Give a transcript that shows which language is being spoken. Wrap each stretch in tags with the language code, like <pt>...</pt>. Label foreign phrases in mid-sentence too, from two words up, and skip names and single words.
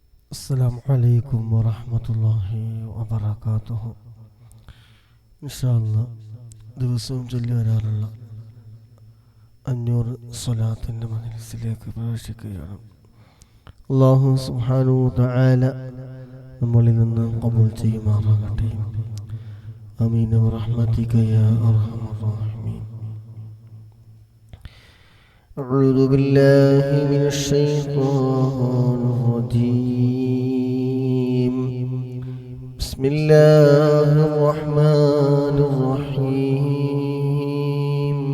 <ar>السلام عليكم ورحمة الله وبركاته.</ar> <ml>ഇൻഷാല്ലാ ദിവസവും ചൊല്ലി വരാറുള്ള 500 സ്വലാത്തിൻ്റെ മജ്‌ലിസിലേക്ക് പ്രവേശിക്കുകയാണ്.</ml> <ar>الله سبحانه تعالى</ar> <ml>നമ്മളിൽ നിന്ന് ഖബൂൽ ചെയ്യുമാറാകട്ടെ.</ml> <ar>آمين برحمتك يا أرحم الراحمين. أعوذ بالله من الشيطان الرجيم. بسم الله الرحمن الرحيم.</ar>